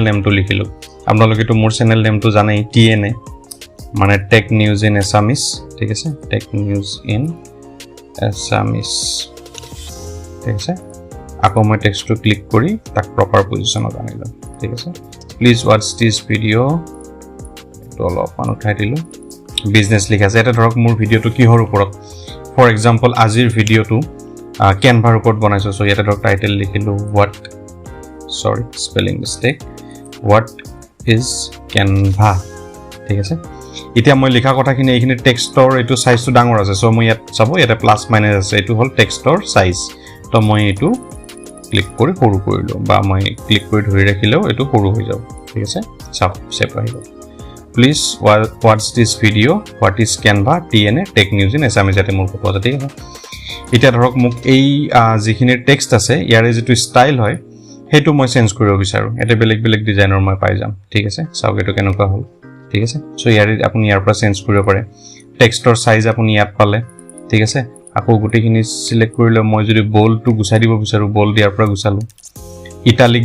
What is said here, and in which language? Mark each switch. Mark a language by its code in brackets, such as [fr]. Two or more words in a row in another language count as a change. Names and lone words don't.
[as] নেমটো লিখিলো আপোনালোকে তো মোৰ চেনেল নেমটো জানেই TNA মানে টেক নিউজ ইন এছামিজ ঠিক আছে টেক নিউজ ইন এছামিজ ঠিক আছে আকৌ মই টেক্সটটো ক্লিক কৰি তাক প্ৰপাৰ পজিশনত আনিলো ঠিক আছে [en] please watch this video [as] তো অলপমান উঠাই দিলো বিজনেস লিখা আছে এটা ধৰক মোৰ ভিডিওটো কিহৰ ওপৰত [en] for example [as] আজিৰ ভিডিওটো কেনভাৰ ওপৰত বনাইছো সো ইয়াতে ধৰক টাইটেল লিখিলো [en] what sorry spelling mistake what is Canva [as] ঠিক আছে এতিয়া মই লিখা কথাখিনি এইখিনি টেক্সটৰ এটো সাইজটো ডাঙৰ আছে সো মই ইয়াত চাবো ইয়াতে [en] plus minus [as] আছে এটো হল টেক্সটৰ সাইজ তো মই এটো ক্লিক কৰি সৰু কৰিলো বা মই ক্লিক কৰি ধৰি ৰাখিলেও এটো সৰু হৈ যাব ঠিক আছে সব সেভ হৈ গল [en] please watch this video what is Canva [as] TNA টেক নিউজ ইন এছামিজ এতে মোৰ ফটো আছে ঠিক আছে এটা ধৰক মোক এই যিখিনি টেক্সট আছে ইয়াৰে যেটো ষ্টাইল হয় হেতু মই চেঞ্জ কৰিব বিচাৰো এটা বেলেগ বেলেগ ডিজাইনৰ মই পাই যাম ঠিক আছে চাওক এটো কেনেকুৱা হল ঠিক আছে সো ইয়াৰে আপুনি ইয়াৰ পৰা চেঞ্জ কৰিব পাৰে টেক্সটৰ সাইজ আপুনি ইয়াত পালে ঠিক আছে আকৌ গুটেখিনি সিলেক্ট কৰিলে মই যদি বোল্ডটো গুছাই দিব বিচাৰো বোল্ড ইয়াৰ পৰা গুছালো ইটালিক